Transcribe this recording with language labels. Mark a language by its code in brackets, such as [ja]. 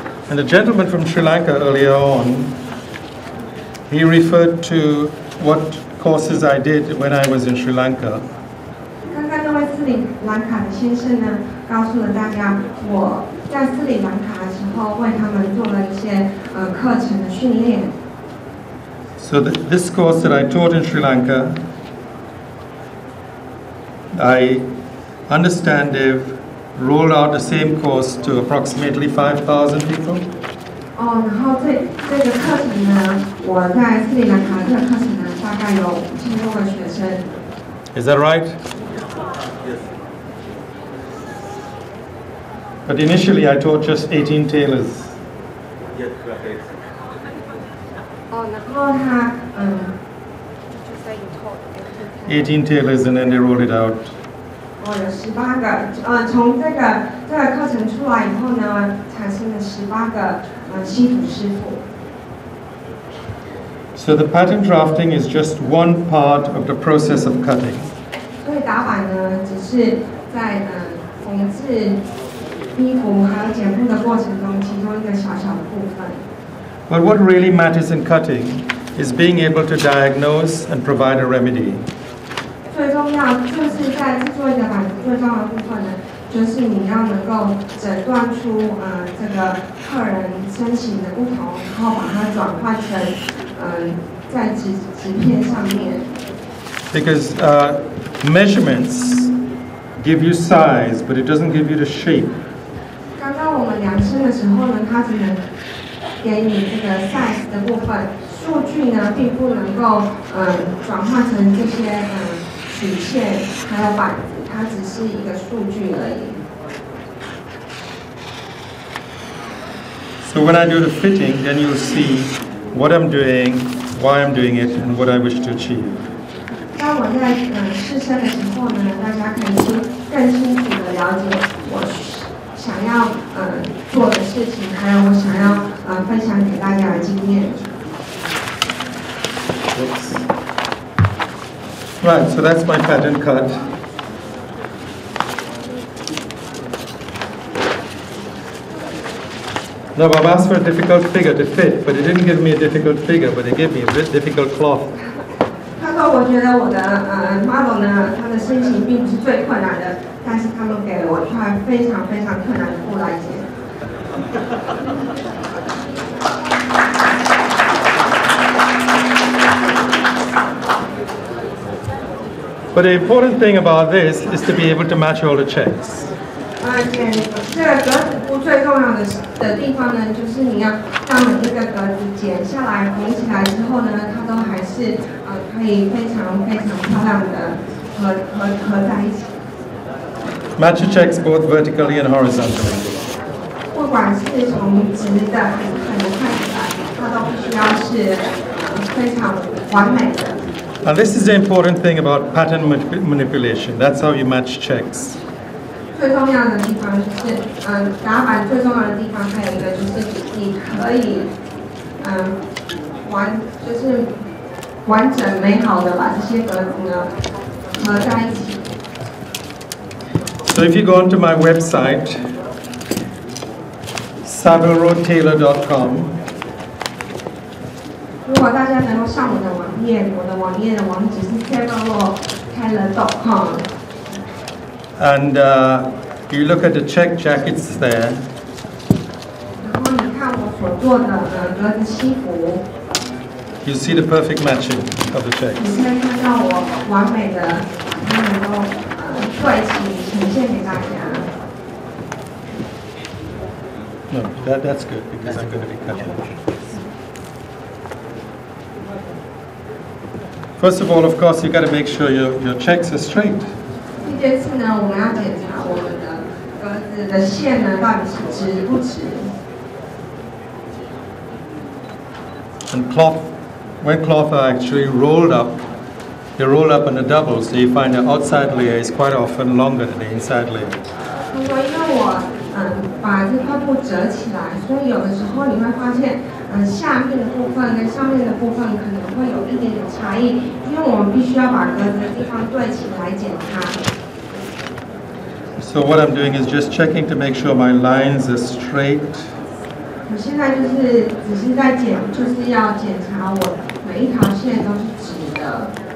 [en] And the gentleman from Sri Lanka earlier on, he referred to what courses I did when I was in Sri Lanka. [zh] 刚刚那位斯里兰卡的先生呢，告诉了大家我在斯里兰卡的时候为他们做了一些课程的训练。 [en] So this course that I taught in Sri Lanka, I understand they've rolled out the same course to approximately 5,000 people. [zh] 哦，然后这个课程呢，我在斯里兰卡这个课程呢，大概有5000多个学生。 [en] Is that right? Yes. But initially I taught just 18 tailors. Yes, right. [zh] 哦，然后他 [en] 18 tailors and then they rolled it out. [zh] 哦，有18个，从这个课程出来以后呢，产生了18个西服师傅。 [en] So the pattern drafting is just one part of the process of cutting. [zh] 所以打版呢，只是在缝制衣服还有剪布的过程中，其中一个小小的部分。 [en] But what really matters in cutting is being able to diagnose and provide a remedy. [zh] 最重要就是在制作一个板子最重要的部分呢，就是你要能够诊断出这个客人身形的不同，然后把它转换成在纸片上面。 [en] Because measurements give you size, but it doesn't give you the shape. [zh] 刚刚我们量身的时候呢，它只能给你这个 size 的部分，数据呢并不能够转换成这些曲线还有板子，它只是一个数据而已。 [en] So when I do the fitting, then you'll see what I'm doing, why I'm doing it, and what I wish to achieve. [zh] 当我在试身的时候呢，大家可以更清楚的了解我想要做的事情，还有我想要分享给大家的经验。 [en] Right, so that's my pattern cut. Now I've asked for a difficult figure to fit, but it didn't give me a difficult figure, but it gave me a bit difficult cloth. [zh] 他说：“我觉得我的model 呢，他的身形并不是最困难的，但是他们给了我一块非常非常困难的布来剪。” [en] But the important thing about this is to be able to match all the checks. [zh] 剪这个格子布最重要的地方呢，就是你要让每一个格子剪下来、缝起来之后呢，它都还是可以非常非常漂亮的合在一起。 [en] Match the checks both vertically and horizontally. [zh] 不管是从直的还是横的看起来，它都必须要是非常完美的。 [en] And this is the important thing about pattern manipulation. That's how you match checks. [zh] 最重要的地方就是，打板最重要的地方还有一个就是你可以，就是完整美好的把这些格子呢合在一起。 [en] So if you go onto my website, savileroadtailor.com. [zh] 如果大家能够上我的网页，我的网页的网址是 savileroadtailor.com。 [en] And you look at the check jackets there. [zh] 然后你看我所做的格子西服， [en] You see the perfect matching of the [zh] 你 [en] checks. [zh] 可以看到我完美的它能够对齐呈现给大家。 [en] No, that's good because I'm going to be cutting. First of all, of course, you got to make sure your checks are straight. [zh] 第一件事呢，我们要检查我们的格子的线呢到底是直不直。 [en] And when cloth are actually rolled up, they roll up in a double, so you find the outside layer is quite often longer than the inside layer. [zh] 他说，因为我把把这块布折起来，所以有的时候你会发现，下面的部分跟上面的部分可能会有一点点差异，因为我们必须要把格子的地方对齐来检查。 [en] So what I'm doing is just checking to make sure my lines are straight. [zh] 我现在只是在就是要检查我每一条线都是直的。